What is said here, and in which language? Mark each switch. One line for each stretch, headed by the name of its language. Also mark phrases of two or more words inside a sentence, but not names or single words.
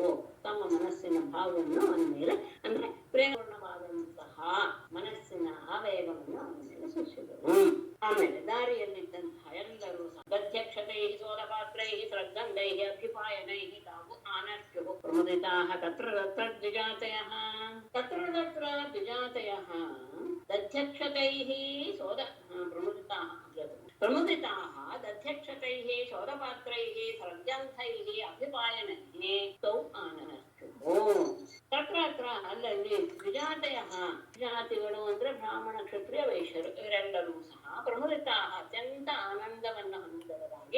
Kannada: ತಮ್ಮ ಮನಸ್ಸಿನ ಭಾವವನ್ನು ಅವನ ಮೇಲೆ ಅಂದ್ರೆ ಪ್ರೇಮಪೂರ್ಣವಾದಂತಹ ಮನಸ್ಸಿನ ಆವೇಗವನ್ನು ಅವನ ಮೇಲೆ ಸುರಿಸಿದರು. ಆಮೇಲೆ ದಾರಿಯಲ್ಲಿದ್ದಂತಹ ಎಲ್ಲರೂ
Sanskrit: ಗಧ್ಯಕ್ಷತೈ ಸೋಲಪಾತ್ರೈ ಶ್ರದ್ಧಂಧೈ ಅಭಿಪಾಯನೈ ತಾವು ಆನರ್ಕ್ಯು ಪ್ರಮುದಿತಾಃ ತತ್ರ ತತ್ರ ದ್ವಿಜಾತಯಃ ತತ್ರ ತತ್ರ ದ್ವಿಜಾತಯಃ ದಧ್ಯಕ್ಷತೈಃ ಸೋದ ಪ್ರಮುದಿತಾಃ ದಧ್ಯಕ್ಷತೈಃ ಶೋಧಪಾತ್ರೈಃ ಶ್ರದ್ಧಂಧೈಃ ಅಭಿಪಾಯನೈಃ ತೌ ಆನರ್ಕ್ಯು. ತತ್ರ ಹತ್ರ
Kannada: ಅಲ್ಲಲ್ಲಿ ದ್ವಿಜಾತಯಃ, ಜಾತಿಗಳು ಅಂದ್ರೆ ಬ್ರಾಹ್ಮಣ ಕ್ಷತ್ರಿಯ ವೈಶ್ಯರು ಇವರೆಲ್ಲರೂ ಸಹ ಪ್ರಮುದಿತಾಃ ಅತ್ಯಂತ ಆನಂದವನ್ನ ಹೊಂದಿದವರಾಗಿ